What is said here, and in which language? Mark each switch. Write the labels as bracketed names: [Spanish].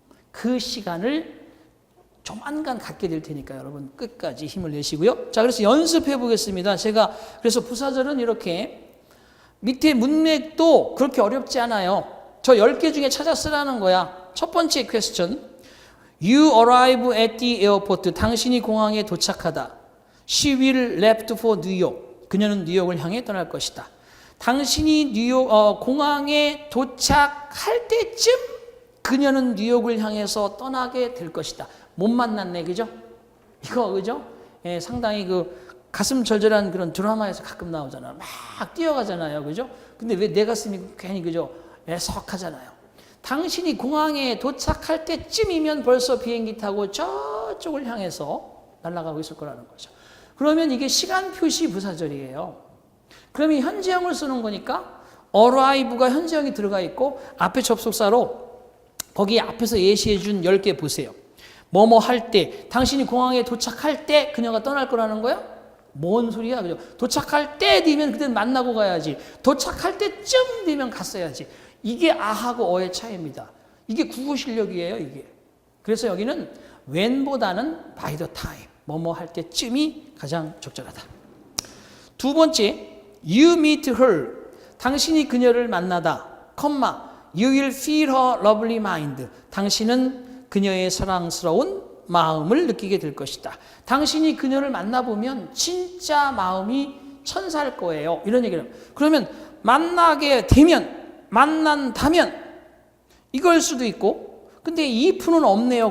[Korean] 그 시간을 조만간 갖게 될 테니까 여러분 끝까지 힘을 내시고요. 자, 그래서 연습해 보겠습니다. 제가 그래서 부사절은 이렇게 밑에 문맥도 그렇게 어렵지 않아요. 저 10개 중에 찾아 쓰라는 거야. 첫 번째 퀘스천. [English] You arrive at the airport. [Korean] 당신이 공항에 도착하다. [English] She will left for New York. [Korean] 그녀는 뉴욕을 향해 떠날 것이다. 당신이 공항에 도착할 때쯤 그녀는 뉴욕을 향해서 떠나게 될 것이다. 못 만났네, 그죠? 이거, 그죠? 예, 상당히 그 가슴 절절한 그런 드라마에서 가끔 나오잖아요. 막 뛰어가잖아요, 그죠? 근데 왜 내 가슴이 괜히, 그죠? 애석하잖아요. 당신이 공항에 도착할 때쯤이면 벌써 비행기 타고 저쪽을 향해서 날아가고 있을 거라는 거죠. 그러면 이게 시간 표시 부사절이에요. 그러면 현재형을 쓰는 거니까 arrive가 현재형이 들어가 있고 앞에 접속사로 거기 앞에서 예시해 준 10개 보세요. 뭐뭐 할 때, 당신이 공항에 도착할 때 그녀가 떠날 거라는 거야? 뭔 소리야, 그죠? 도착할 때 되면 그때 만나고 가야지. 도착할 때쯤 되면 갔어야지. 이게 아하고 어의 차이입니다. 이게 국어 실력이에요, 이게. 그래서 여기는 when보다는 by the time, 뭐뭐 할 때쯤이 가장 적절하다. 두 번째, [English] you meet her. [Korean] 당신이 그녀를 만나다, [English] you will feel her lovely mind. [Korean] 당신은 그녀의 사랑스러운 마음을 느끼게 될 것이다. 당신이 그녀를 만나보면 진짜 마음이 천사일 거예요. 이런 얘기를. 그러면 만나게 되면, 만난다면 이걸 수도 있고, 근데 if는 없네요.